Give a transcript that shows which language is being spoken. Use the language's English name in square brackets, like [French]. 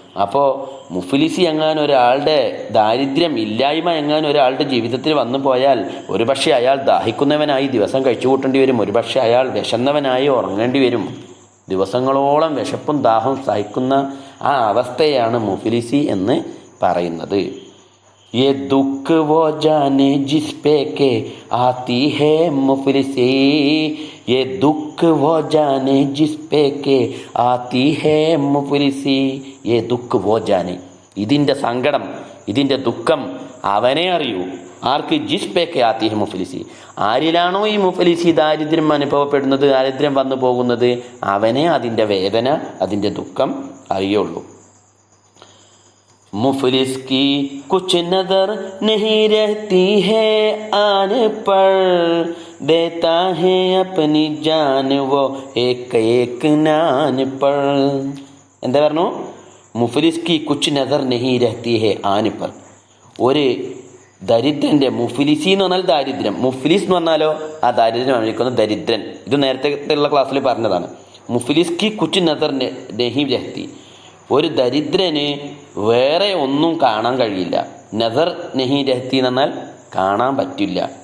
[Malayalam] അപ്പോൾ മുഫ്ലിസി എങ്ങാനും ഒരാളുടെ ദാരിദ്ര്യം ഇല്ലായ്മ എങ്ങാനും ഒരാളുടെ ജീവിതത്തിൽ വന്നു പോയാൽ, ഒരുപക്ഷെ അയാൾ ദാഹിക്കുന്നവനായി ദിവസം കഴിച്ചു കൂട്ടേണ്ടി വരും. ഒരുപക്ഷെ അയാൾ വിശന്നവനായി ഉറങ്ങേണ്ടി വരും. ദിവസങ്ങളോളം വിശപ്പും ദാഹവും സഹിക്കുന്ന ആ അവസ്ഥയാണ് മുഫ്ലിസി എന്ന് പറയുന്നത്. [Hindi] ये दुख वो जाने जिस पे के आती है मुफलिसी, ये दुख वो जाने जिस पे के आती है मुफलिसी, ये दुख वो जाने. [Malayalam] ഇതിൻ്റെ സങ്കടം, ഇതിൻ്റെ ദുഃഖം അവനെ അറിയൂ. ആർക്ക്? [Hindi] ജിസ് പേ കെ ആത്തി ഹെ മുഫ്ലിസി. [Malayalam] ആരിലാണോ ഈ മുഫ്ലിസി ദാരിദ്ര്യം അനുഭവപ്പെടുന്നത്, ദാരിദ്ര്യം വന്നു പോകുന്നത്, അവനെ അതിൻ്റെ വേദന, അതിൻ്റെ ദുഃഖം അറിയുള്ളൂ. [Hindi] मुफलिस की कुछ नजर नहीं रहती है आन पर, देता है अपनी जान वो एक एक नान पर. [Malayalam] എന്താ പറഞ്ഞു? [Hindi] മുഫലിസ് की कुछ नजर नहीं रहती है आन पर. [Malayalam] ഒരു ദരിദ്രൻ്റെ, മുഫ്ലിസി എന്ന് പറഞ്ഞാൽ ദാരിദ്ര്യം, മുഫ്ലിസ് എന്ന് പറഞ്ഞാലോ ആ ദാരിദ്ര്യം അനുഭവിക്കുന്ന ദരിദ്രൻ. ഇത് നേരത്തെ ഉള്ള ക്ലാസ്സിൽ പറഞ്ഞതാണ്. [Hindi] മുഫ്ലിസ് കി കുച്ച് നദർ നഹീ രഹ്തി. [Malayalam] ഒരു ദരിദ്രന് വേറെ ഒന്നും കാണാൻ കഴിയില്ല. [Hindi] നദർ നഹീ രഹ്തി [Malayalam] എന്ന് പറഞ്ഞാൽ കാണാൻ പറ്റില്ല.